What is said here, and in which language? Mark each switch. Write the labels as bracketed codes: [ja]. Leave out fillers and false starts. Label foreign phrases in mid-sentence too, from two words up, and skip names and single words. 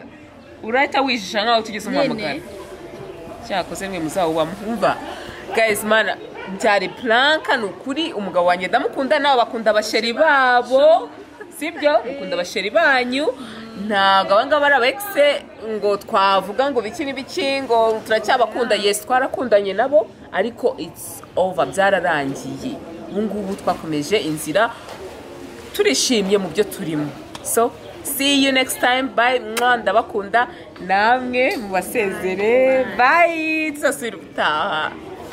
[rw] urahita wijisha nkaho tugeze umuhamagara. Cyakoze mwe muzawubamva guys. Mana byari planka nukuri. Umugabo wanjye ndamukunda nawe bakunda abasheri babo sibyo. Ukunda abasheri banyu ntago abangaba ari abexe ngo twavuga ngo biki n'ibiki ngo turacyabakunda. Yes twarakundanye nabo ariko [en] it's over [rw] byararangiye. Ubu ngubu twakomeje inzira turishimye mu byo turimo. [en] So see you next time. Bye. [rw] Ndabakunda namwe mubasezere. Bye. Tuzasubira ubutaha.